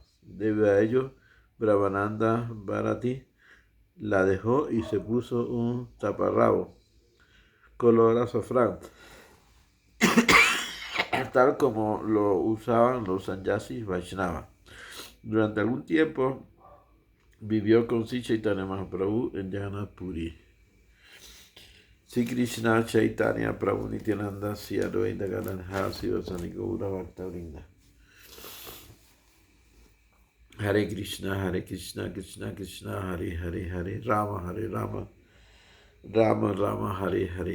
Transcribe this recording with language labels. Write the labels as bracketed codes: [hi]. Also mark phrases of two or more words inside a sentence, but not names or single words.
[es] Debido a ello, Brahmananda Bharati la dejó y se puso un taparrabo color azafrán, tal como lo usaban los sannyasis Vaishnava. Durante algún tiempo vivió con Sri Chaitanya Mahaprabhu en Jagannath Puri. [sa] Sri Krishna Chaitanya Prabhu Nityananda Sri Advaita Gadadhara Sivasani Gaura Bhaktavrinda. Hare Krishna, Krishna Krishna, Hare Hare, Hare Rama, Rama Rama, Hare Hare.